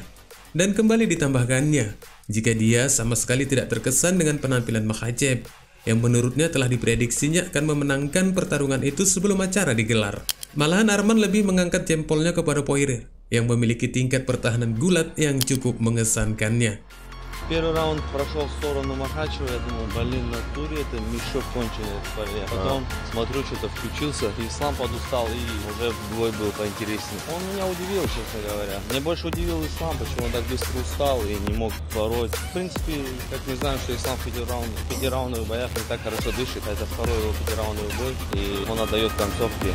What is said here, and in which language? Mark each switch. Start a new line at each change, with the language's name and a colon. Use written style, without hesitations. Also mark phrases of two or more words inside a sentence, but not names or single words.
Indonesian: Dan kembali ditambahkannya, jika dia sama sekali tidak terkesan dengan penampilan Makhachev, yang menurutnya telah diprediksinya akan memenangkan pertarungan itu sebelum acara digelar. Malahan Arman lebih mengangkat jempolnya kepada Poirier, yang memiliki tingkat pertahanan gulat yang cukup mengesankannya.
Russian: Первый раунд прошел в сторону Махачева, я думал, блин, на туре это мешок конченый в паре. Потом смотрю, что-то включился, и Ислам подустал, и уже бой был поинтереснее. Он меня удивил, честно говоря. Мне больше удивил Ислам, почему он так быстро устал и не мог пороть. В принципе, как мы знаем, что Ислам в пятираундовых боях не так хорошо дышит, а это второй его пятираундовый бой, и он отдает концовки.